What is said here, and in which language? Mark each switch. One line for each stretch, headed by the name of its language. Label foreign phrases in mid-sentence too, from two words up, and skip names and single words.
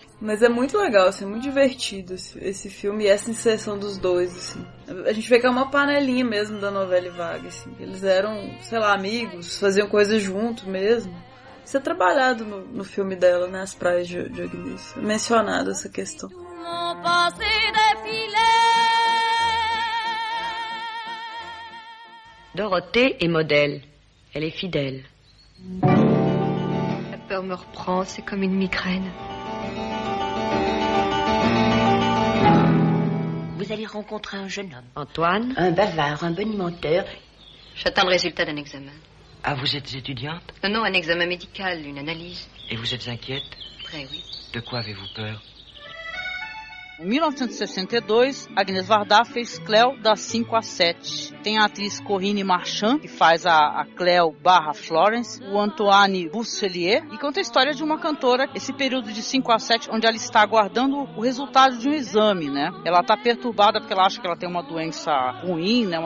Portuguese: Mas é muito legal, assim, é muito divertido esse filme e essa inserção dos dois, assim. A gente vê que é uma panelinha mesmo da Nouvelle Vague, assim. Eles eram, sei lá, amigos, faziam coisas juntos mesmo. Isso é trabalhado no filme dela, né, As Praias de Agnes. É mencionado essa questão.
French: Dorothée est modèle. Elle est fidèle. La peur me reprend, c'est comme une migraine. Vous allez rencontrer un jeune homme. Antoine. Un bavard, un bonimenteur. J'attends le résultat d'un examen. Ah, vous êtes étudiante? Non, un examen médical, une analyse. Et vous êtes inquiète? Très, oui. De quoi avez-vous peur?
Portuguese: Em 1962, Agnès Varda fez Cléo das 5 às 7. Tem a atriz Corinne Marchand, que faz a Cléo / Florence, o Antoine Bousselier, e conta a história de uma cantora, esse período de 5 às 7, onde ela está aguardando o resultado de um exame, né? Ela está perturbada porque ela acha que ela tem uma doença ruim, né?